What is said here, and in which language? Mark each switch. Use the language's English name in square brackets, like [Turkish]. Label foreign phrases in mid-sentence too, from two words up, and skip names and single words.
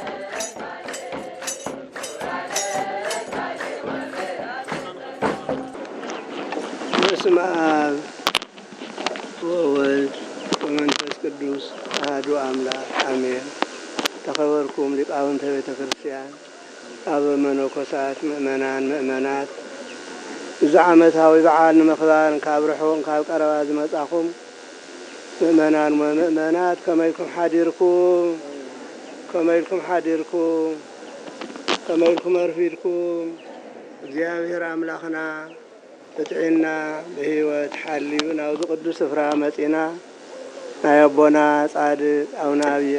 [Geez] በስመ አብ ወወልድ ወመንፈስ ቅዱስ አሐዱ አምላክ አሜን። [Tigrinya] ተከበርኩም ሊቃውንተ ቤተ ክርስቲያን፣ አበ መነኮሳት፣ ምእመናን ምእመናት፣ እዚ ዓመታዊ በዓል ንምኽባር ካብ ርሑቕ ካብ ቀረባ ዝመጻኹም ምእመናን ወምእመናት ከመይልኩም ሓዲርኩም ከመይልኩም ሓዲርኩም ከመይልኩም አርፊድኩም። እግዚአብሔር አምላኽና እጥዕና በህይወት ሓልዩ ናብዚ ቅዱስ ስፍራ መጺና ናይ አቦና ጻድቅ አቡነ ዐብየ